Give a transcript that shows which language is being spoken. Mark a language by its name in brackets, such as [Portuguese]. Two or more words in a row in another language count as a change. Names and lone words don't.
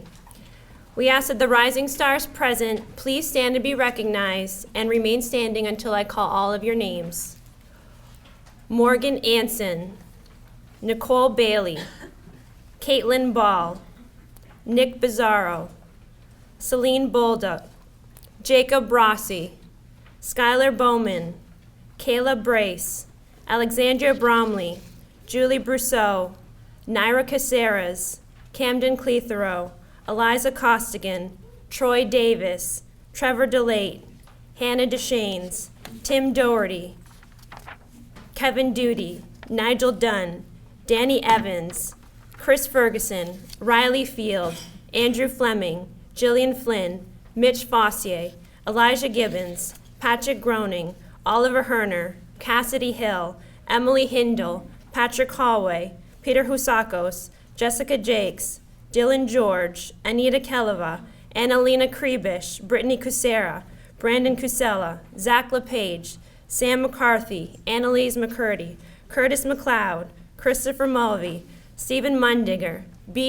[English] We ask that the Rising Stars present please stand to be recognized and remain standing until I call all of your names. Morgan Anson, Nicole Bailey, Caitlin Ball, Nick Bizzaro, Celine Bolduc, Jacob Rossi, Skylar Bowman, Kayla Brace, Alexandria Bromley, Julie Brousseau, Naira Caceres, Camden Cletheroe, Eliza Costigan, Troy Davis, Trevor DeLate, Hannah Deshanes, Tim Doherty, Kevin Duty, Nigel Dunn, Danny Evans, Chris Ferguson, Riley Field, Andrew Fleming, Jillian Flynn, Mitch Fossier, Elijah Gibbons, Patrick Groening, Oliver Herner, Cassidy Hill, Emily Hindle, Patrick Hallway, Peter Husakos, Jessica Jakes, Dylan George, Anita Keleva, Annalena Krebish, Brittany Kucera, Brandon Cusella, Zach LePage, Sam McCarthy, Annalise McCurdy, Curtis McLeod, Christopher Mulvey, Stephen Mundinger, B.